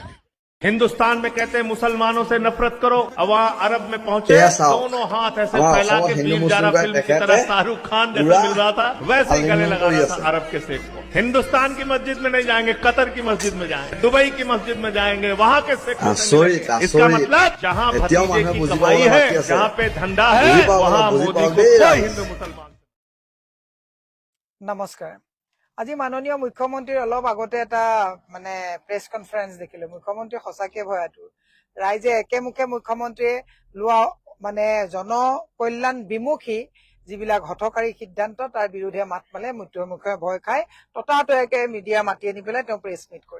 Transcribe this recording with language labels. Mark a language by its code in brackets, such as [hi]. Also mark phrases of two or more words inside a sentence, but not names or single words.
[hi] हिंदुस्तान में कहते हैं मुसलमानों से नफरत करो, वहाँ अरब में पहुंचे दोनों हाथ ऐसे फैला के फिल्म फिल्म की तरह शाहरुख खान जैसे मिल रहा था वैसे ही गले लगा रहा था अरब के शेख को। हिंदुस्तान की मस्जिद में नहीं जाएंगे, कतर की मस्जिद में जाएंगे, दुबई की मस्जिद में जाएंगे, वहाँ के शेख। इसका मतलब जहाँ भतीजे की कमाई है, जहाँ पे धंधा है, वहाँ मोदी को कोई हिंदू मुसलमान। [as] নমস্কাৰ। আজি মাননীয় মুখ্যমন্ত্ৰীৰ অলপ আগতে এটা মানে [en] press conference [as] দেখিলো। মুখ্যমন্ত্ৰী সঁচাকে ভয়াতুৰ। ৰাইজে একেমুখে মুখ্যমন্ত্ৰীয়ে লোৱা মানে জনকল্যাণ বিমুখী যিবিলাক হঠকাৰী সিদ্ধান্ত তাৰ বিৰুদ্ধে মাত মালে, মুখ্যমন্ত্ৰীয়ে ভয় খায়, ততাতৈয়াকে মিডিয়া মাতি আনি পেলাই তেওঁ [en] press meet [as] কৰে।